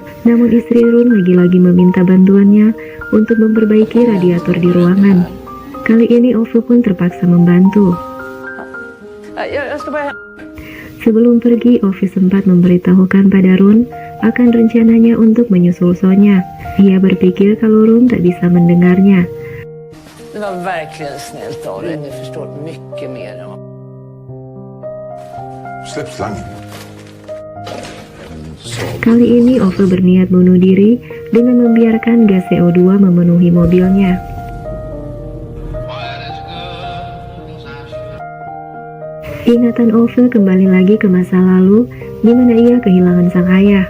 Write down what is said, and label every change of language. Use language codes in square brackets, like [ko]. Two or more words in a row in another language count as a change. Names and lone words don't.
[id] Namun istri Run lagi-lagi meminta bantuannya untuk memperbaiki radiator di ruangan. Kali ini Ove pun terpaksa membantu. Sebelum pergi, Ove sempat memberitahukan pada Run akan rencananya untuk menyusul Sonya. Ia berpikir kalau Run tak bisa mendengarnya. [sv] Det var verkligen snällt av dig. Du förstår mycket mer än vad... Släpp slangen. [id] Kali ini Ove berniat bunuh diri dengan membiarkan gas CO2 memenuhi mobilnya. Ingatan Ove kembali lagi ke masa lalu di mana ia kehilangan sang ayah.